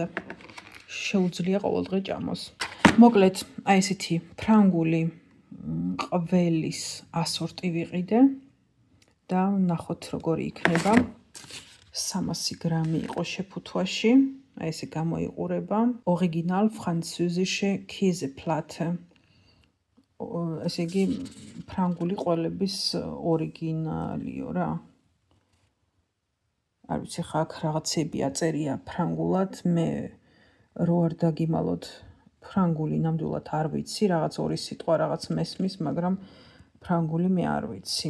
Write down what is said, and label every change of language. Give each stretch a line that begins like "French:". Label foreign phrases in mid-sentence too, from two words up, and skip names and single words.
Georgian: შეუძლია ყოველდღე ჭამოს. მოკლედ, აი ესეთი ფრანგული ყველის ასორტი ვიყიდე და ნახოთ როგორი იქნება. 300 გრამი იყო შეფუთვაში, აი ესე გამოიყურება.
German: Original französische Käseplatte.
Georgian: ესე იგი ფრანგული ყველების ორიგინალიო რა. არ ვიცი ხა აქ რაღაცები აწერია ფრანგულად, მე რო არ დაგიმალოთ ფრანგული ნამდვილად არ ვიცი, რაღაც ორი სიტყვა რაღაც მესმის, მაგრამ ფრანგული მე არ ვიცი.